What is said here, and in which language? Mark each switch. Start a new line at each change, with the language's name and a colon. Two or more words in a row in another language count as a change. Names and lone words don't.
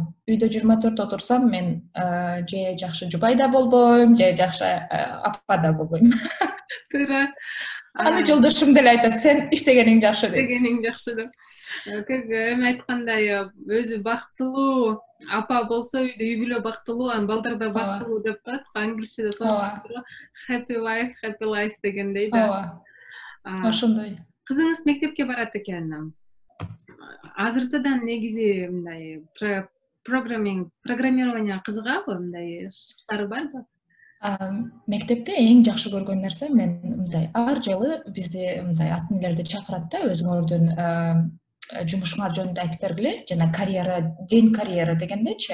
Kyrgyz: Үйдө 24 отурсам, мен же жакшы жубай да болбойм, же жакшы апа да болбойм. Туура. Аны жолдошум деле айтат, сен иштегениң жакшы дейт. Иштегениң жакшы деп. Эми айткандай, өзү бактылуу апа болсо үйдө үй бүлө бактылуу, анан балдар да бактылуу деп коет. Англисчеде сонун
English: happy wife, happy life
Kyrgyz: дегендей да. Ошондой. Кызыңыз мектепке барат экен. Азыртадан негизи мындай программирование кызыгабы, мындай шыктары барбы? Мектепте эң жакшы көргөн нерсе мен мындай ар жылы бизди мындай ата энелерди чакырат да, өзүңөрдүн жумушуңар жөнүндө айтып бергиле, жана карьера,
Russian: день карьера
Kyrgyz: дегендечи.